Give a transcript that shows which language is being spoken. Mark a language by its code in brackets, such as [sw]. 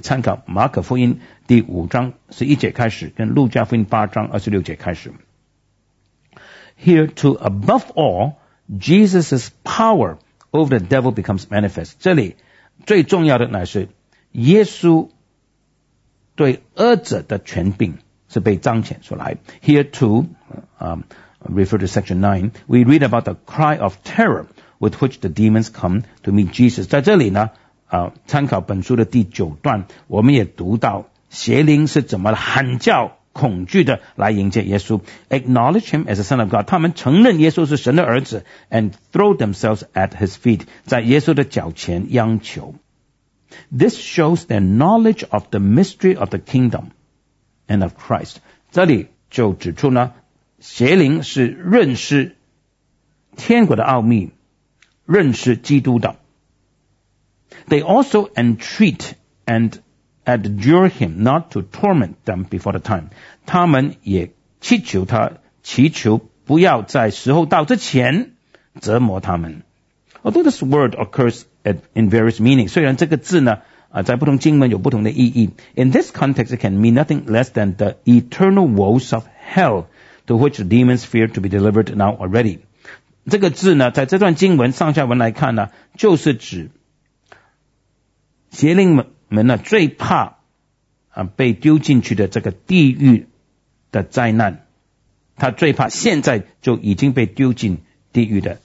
[zh] 参考马可福音第五章十一节开始，跟路加福音八章二十六节开始。 [en] Here to above all, Jesus' power over the devil becomes manifest. [zh] 这里最重要的乃是耶稣对恶者的权柄是被彰显出来。 [en] Here to, refer to section 9, we read about the cry of terror with which the demons come to meet Jesus. [zh] 在这里呢参考本书的第九段，我们也读到邪灵是怎么喊叫恐惧的来迎接耶稣。 [en] Acknowledge him as the son of God, [zh] 他们承认耶稣是神的儿子， [en] and throw themselves at his feet, [zh] 在耶稣的脚前央求。 [en] This shows their knowledge of the mystery of the kingdom and of Christ. [zh] 这里就指出呢，邪灵是认识天国的奥秘，认识基督的。 [en] They also entreat and adjure him not to torment them before the time. [zh] 他们也祈求他，祈求不要在时候到之前折磨他们。 [en] Although this word occurs in various meanings, [zh] 虽然这个字呢在不同经文有不同的意义， [en] in this context it can mean nothing less than the eternal woes of hell to which the demons fear to be delivered now already. [zh] 这个字呢在这段经文上下文来看呢，就是指邪灵们呢最怕啊被丢进去的这个地狱的灾难，他最怕现在就已经被丢进地狱的。